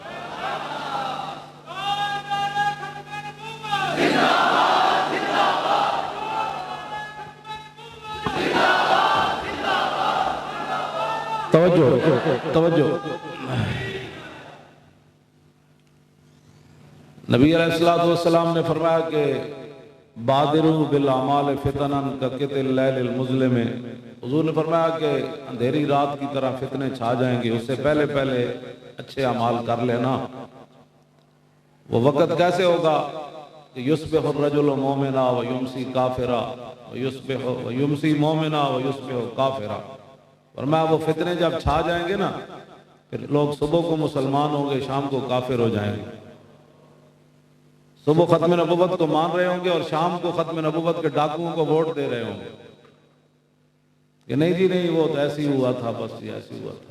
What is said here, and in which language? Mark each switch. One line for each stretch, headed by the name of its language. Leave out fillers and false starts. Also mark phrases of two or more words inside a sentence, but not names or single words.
Urdu: توجہ توجہ. نبی
Arabic: علیه الصلاة والسلام
Urdu: نے فرمایا کہ
Arabic: بادروا بالأعمال فتنا كقطع الليل المظلم.
Urdu: حضور نے فرمایا کہ اندھیری رات کی طرح فتنے چھا جائیں گے، اس سے پہلے پہلے اچھے اعمال کر لینا. وہ وقت کیسے ہوگا کہ
Arabic: يصبح الرجل مؤمنا ويمسي كافرا ويمسي مؤمنا ويصبح كافرا.
Urdu: فرمایا وہ فتنے جب چھا جائیں گے نا، پھر لوگ صبح کو مسلمان ہوں گے، شام کو کافر ہو جائیں گے. صبح ختم نبوت کو مان رہے ہوں گے اور شام کو ختم نبوت کے ڈاکوؤں کو ووٹ دے رہے ہوں گے کہ نہیں جی نہیں، وہ تو ایسے ہی ہوا تھا، بس ایسے ہوا تھا.